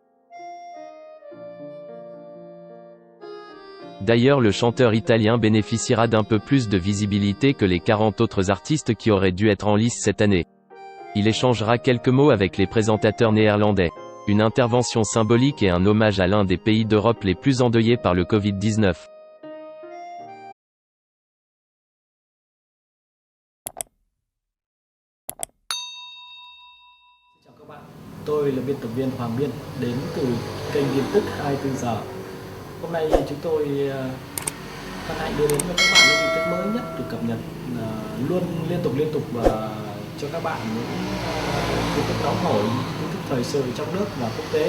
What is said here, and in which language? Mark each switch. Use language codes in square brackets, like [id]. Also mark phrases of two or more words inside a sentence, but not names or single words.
[fr] D'ailleurs, le chanteur italien bénéficiera d'un peu plus de visibilité que les 40 autres artistes qui auraient dû être en lice cette année. Il échangera quelques mots avec les présentateurs néerlandais. Une intervention symbolique et un hommage à l'un des pays d'Europe les plus endeuillés par le Covid-19. [vi] Chào các bạn, tôi là biên tập viên Hoàng Biên đến từ kênh tin tức 24 giờ. Hôm nay chúng tôi hân hạnh đưa đến cho các bạn những tin tức mới nhất được cập nhật luôn liên tục và cho các bạn những tin tức nóng hổi, tin tức thời sự trong nước và quốc tế.